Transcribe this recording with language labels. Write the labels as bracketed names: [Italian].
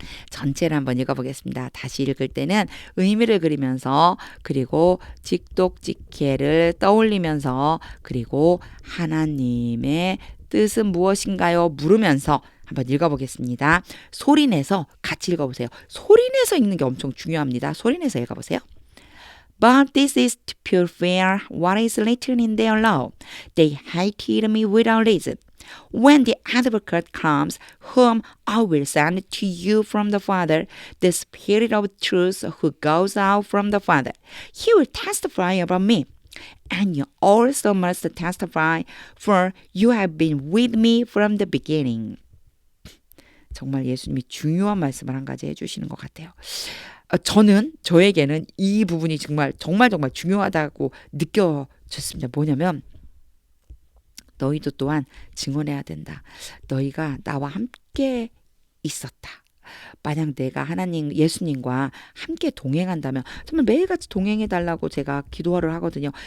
[Korean] 전체를 한번 읽어보겠습니다. 다시 읽을 때는 의미를 그리면서 그리고 직독직해를 떠올리면서 그리고 하나님의 뜻은 무엇인가요? 물으면서 한번 읽어보겠습니다. 소리내서 같이 읽어보세요. 소리내서 읽는 게 엄청 중요합니다. 소리내서 읽어보세요. [English] But this is to fulfill what is written in their law. They hated me without reason. When the advocate comes, whom I will send to you from the Father, the Spirit of truth who goes out from the Father, he will testify about me. And you also must testify, for you have been with me from the beginning. [Korean] 정말 예수님이 중요한 말씀을 한 가지 해주시는 것 같아요. 저에게는 이 부분이 정말 중요하다고 느껴졌습니다. 뭐냐면 너희도 또한 증언해야 된다. 너희가 나와 함께 있었다. 만약 내가 하나님, 예수님과 함께 동행한다면 정말 매일같이 동행해달라고 제가 기도를 하거든요.